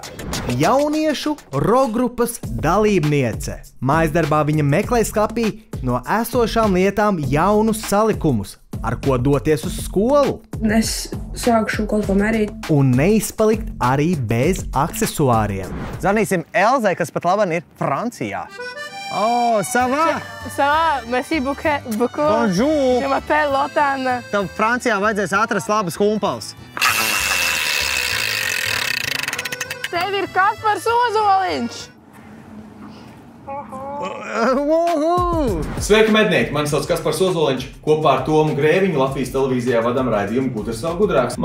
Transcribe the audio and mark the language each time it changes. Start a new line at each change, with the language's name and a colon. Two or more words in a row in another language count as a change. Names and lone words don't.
Latvian: Jauniešu rokgrupas dalībniece. Mājasdarbā viņa meklē skapī no esošām lietām jaunus salikumus, ar ko doties uz skolu. Es sākšu kaut ko mērīt. Un neizpalikt arī bez aksesuāriem. Zvanīsim Elzai, kas pat labam ir Francijā.
French: Oh, ça va? Ça va, merci beaucoup. Bonjour. Je m'appelle Lotana.
Latvian: Tev Francijā vajadzēs atrast labas humpals. Tev ir Kaspars Ozoliņš! Sveiki, mednieki! Mani sauc Kaspars Ozoliņš. Kopā ar Tomu Grēviņu Latvijas televīzijā vadam raidījumu Gudrs vēl gudrāks.